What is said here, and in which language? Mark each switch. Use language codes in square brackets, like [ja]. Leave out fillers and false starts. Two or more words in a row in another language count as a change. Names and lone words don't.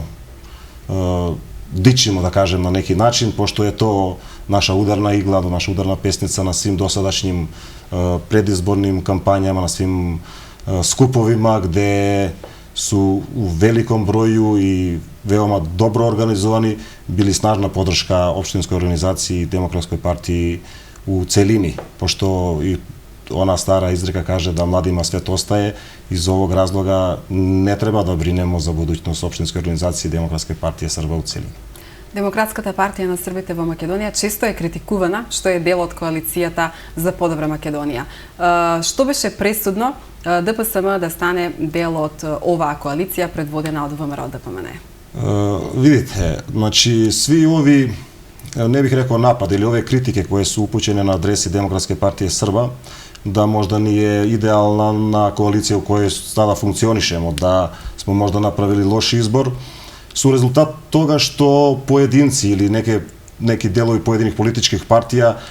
[sr] dičimo, da kažem, na neki način, pošto je to naša udarna igla, naša udarna pesnica na svim dosadašnjim predizbornim kampanjama, na svim skupovima gde su u velikom broju i veoma dobro organizovani bili snažna podrška opštinskoj organizaciji i Demokratskoj partiji u celini, pošto i ona stara izreka kaže da mladima svet ostaje. Iz ovog razloga ne treba da brinemo za budućnost opštinske organizacije Demokratske partije Srba u celini. [mk] Демократската партија на Србите во Македонија често е критикувана што е дел од коалицијата за подобра Македонија. Што беше пресудно ДПСМ да стане дел од оваа коалиција предводена од ВМРО ДПМН? [sr] Видите, значи сви ови, не бих рекол напад [mk] или овие критики кои се [sr] упучени на адреси Демократска партија Срба, да можда ни е идеална на коалиција у која sada функционишемо, да сме можда направили лош избор, су резултат тога што поединци или неки делови поединих политичких партија